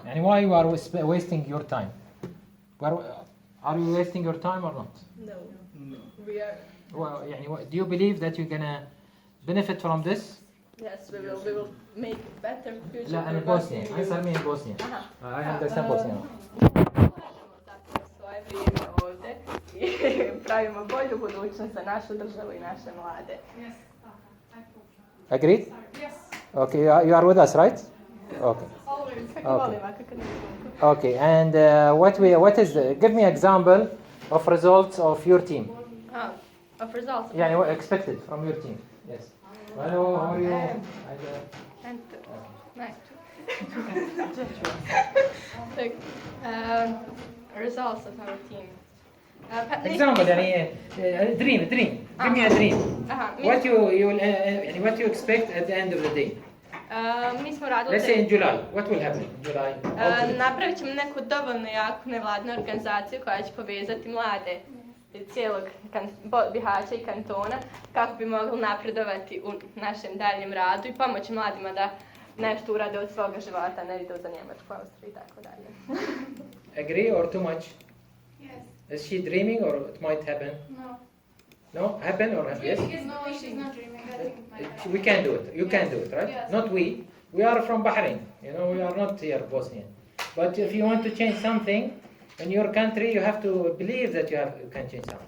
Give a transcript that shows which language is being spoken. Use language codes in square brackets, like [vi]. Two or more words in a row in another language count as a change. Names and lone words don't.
[en] And why you are wasting your time? Are you wasting your time or not? No. We are. Well, do you believe that you're gonna benefit from this? Yes, we will make better future. [ar] لا أنا بوسنيا. [en] Answer me in Bosnian. I understand Bosnian. [bs] Ovdje i pravimo bolju budućnost za našu državu i naše mlade. [en] Yes. Agreed? Yes. Okay, you are with us, right? Okay. Always. Okay, and what is give me example of results of your team? Of results? Yeah, what expected from your team? Yes. Hello, how are you? And nice. Results of our team. Example, dream. Give me a dream. What you expect at the end of the day? [bs] Mi smo radili... [en] Let's say in July. What will happen in July? [bs] Napravit ćemo neku dovoljno jaku nevladnu organizaciju koja će povezati mlade cijelog Bihać i kantona kako bi mogli napredovati u našem daljem radu i pomoći mladima da nešto urade od svoga života, ne idu za Njemačku, Austriju i tako dalje. [en] Agree or too much? Yes. Is she dreaming or it might happen? No. No? Happen or yes? No, she's not dreaming. I think it might happen. We can do it. You can do it, right? Yes. Not we. We are from Bahrain. We are not here Bosnian. But if you want to change something in your country, you have to believe that you can change something.